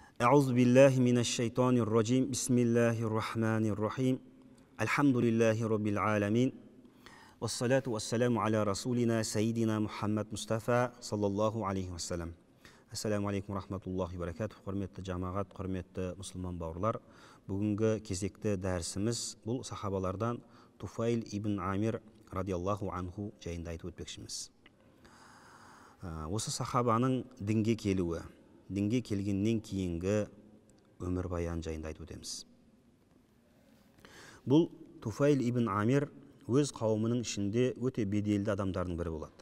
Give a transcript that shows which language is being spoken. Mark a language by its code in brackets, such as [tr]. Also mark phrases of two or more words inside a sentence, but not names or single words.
[ar] أعوذ بالله من الشيطان الرجيم. بسم الله الرحمن الرحيم. الحمد لله رب العالمين. والصلاة والسلام على رسولنا سيدنا محمد مصطفى صلى الله عليه وسلم. السلام عليكم رحمة الله بركاته. [kk] Құрметті жамағат, құрметті мұсылман бауырлар. Бүгінгі кезекті дәрісіміз бұл сахабалардан Туфайл ибн Амир [ar] رضي الله عنه [kk] жайында айтып өтпекшіміз. Осы сахабаның дінге келуі, дінге келгеннен кейінгі өмір баян жайында айтып өтеміз. Бұл Туфайл ибн Амир өз қауымының ішінде өте беделді адамдардың бірі болады.